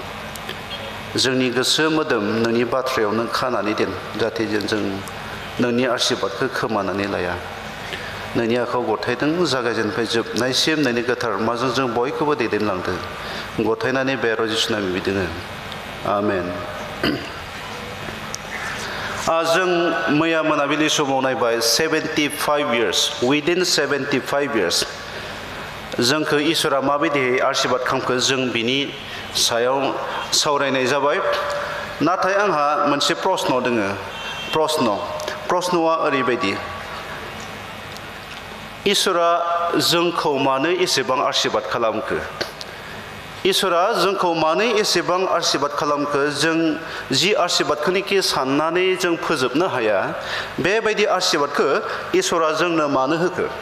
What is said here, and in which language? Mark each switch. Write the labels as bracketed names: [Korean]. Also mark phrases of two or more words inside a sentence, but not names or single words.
[Bodo] जोंनि गोसो मोदोम नोंनि बाथ्रायाव नों खानानै दोन, जाहाथे जों नोंनि आशीर्बादखौ खोमानानै लाया। नोंनि आखायाव गथायदों, जागायजेननिफ्राय जोबनायसिम नोंनि गोथार माजों जों बयखौबो दैदेनलांदों। गथायनानै बे रजिसना बिदिनो आमेन। जों मैया मोनाबिलि समाव नायबाय [English] 75 years, within 75 years [Bodo] जोंखौ इसोरा माबायदियै आशीर्बाद खालामखो जों बिनि सायाव सावरायनाय जाबाय नाथाय आंहा मोनसे प्रश्न दोङो प्रश्नआ ओरैबायदि इसोरा जोंखौ मानो एसेबां आशीर्बाद खालामखो इसोरा जोंखौ मानो एसेबां आशीर्बाद खालामखो जों जि आशीर्बादखौनोखि साननानै जों फोजोबनो हाया बेबायदि आशीर्बादखौ इसोरा जोंनो मानो होखो